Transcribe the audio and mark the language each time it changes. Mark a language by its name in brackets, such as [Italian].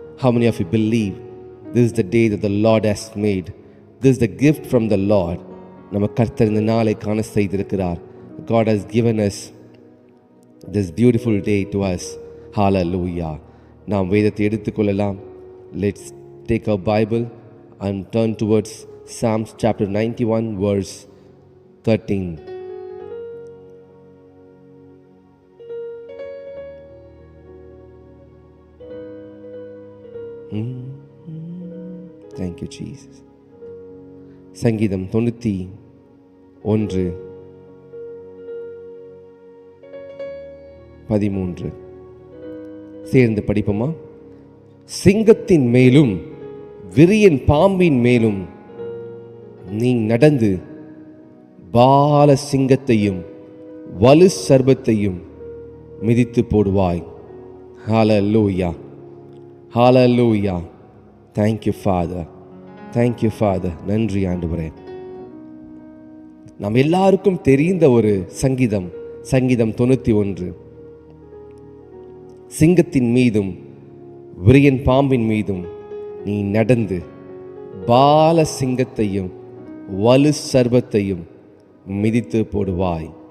[English] How many of you believe this is the day that the Lord has made? This is the gift from the Lord. [Tamil] நம்ம கர்த்தர் இந்த நாளை காண செய்திருக்கிறார். [English] God has given us this beautiful day to us. Hallelujah. [Tamil] நாம் வேதத்தை எடுத்துக்கொள்ளலாம். [English] Let's take our Bible and turn towards Psalms chapter 91 verse 13. Thank you, Jesus. [Tamil] சங்கீதம் 91:13 சேர்ந்து படிப்போமா? சிங்கத்தின் மேலும் விரியன் பாம்பின் மேலும் நீ நடந்து பால சிங்கத்தையும் வலு சர்பத்தையும் மிதித்து போடுவாய். [English] Hallelujah, hallelujah. Thank you Father, thank you Father. [Tamil] நன்றி ஆண்டவரே. நாம் எல்லாருக்கும் தெரிந்த ஒரு சங்கீதம் 91. சிங்கத்தின் மீதும் விரியன் பாம்பின் மீதும் நீ நடந்து பால சிங்கத்தையும் வலு சர்பத்தையும் மிதித்து போடுவாய்.